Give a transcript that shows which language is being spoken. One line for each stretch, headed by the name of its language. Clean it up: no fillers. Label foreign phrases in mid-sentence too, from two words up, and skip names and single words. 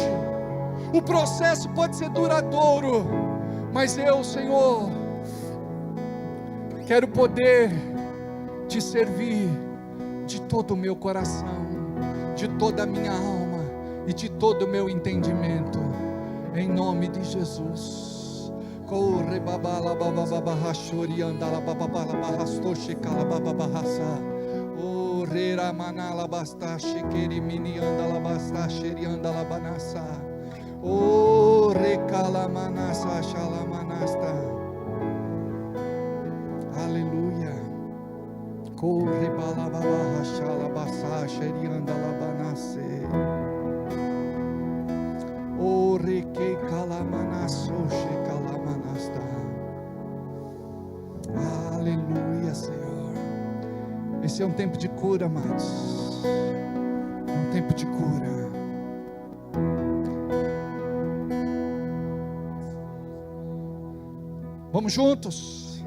Portuguese: O processo pode ser duradouro, mas eu, Senhor, quero poder Te servir de todo o meu coração, de toda a minha alma e de todo o meu entendimento, em nome de Jesus. Corre babala bababa rachori andala babala bahastoshi kala bababa hasa. Rera manala bastache queri mini andala bastache andala banasa. O recala manasa shala manasta. Aleluia. Corre balaba shala bastache andala banase. O reque kala manaso shekala manasta. Aleluia, Senhor. Esse é um tempo de cura, amados. É um tempo de cura. Vamos juntos.